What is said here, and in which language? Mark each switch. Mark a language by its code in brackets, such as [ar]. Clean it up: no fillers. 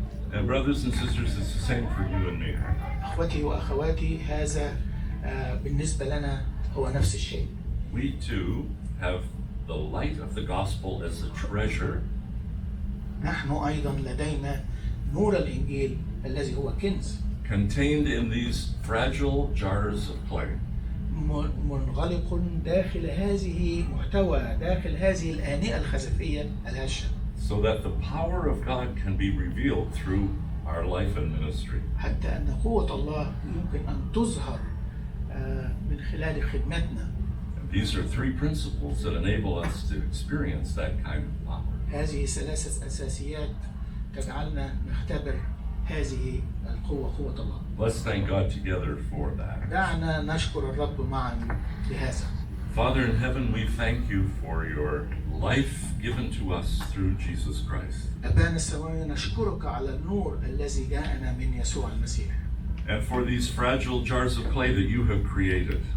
[en] And brothers and sisters, it's the same for you and me. [ar] أخوتي وأخواتي هذا بالنسبة لنا هو نفس الشيء. [en] We too have the light of the gospel as a treasure. [ar] نحن أيضا لدينا نور الإنجيل الذي هو كنز. [en] Contained in these fragile jars of clay. [ar] منغلق داخل هذه محتوى داخل هذه الآنية الخزفية الهشة. [en] So that the power of God can be revealed through our life and ministry. [ar] حتى أن قوة الله يمكن أن تظهر من خلال خدمتنا. [en] These are three principles that enable us to experience that kind of power. [ar] هذه ثلاثة أساسيات تجعلنا نختبر هذه القوة قوة الله. [en] Let's thank God together for that. [ar] دعنا نشكر الرب معا بهذا. [en] Father in heaven, we thank you for your life given to us through Jesus Christ. [ar] أبانا السماوي نشكرك على النور الذي جاءنا من يسوع المسيح. [en] And for these fragile jars of clay that you have created.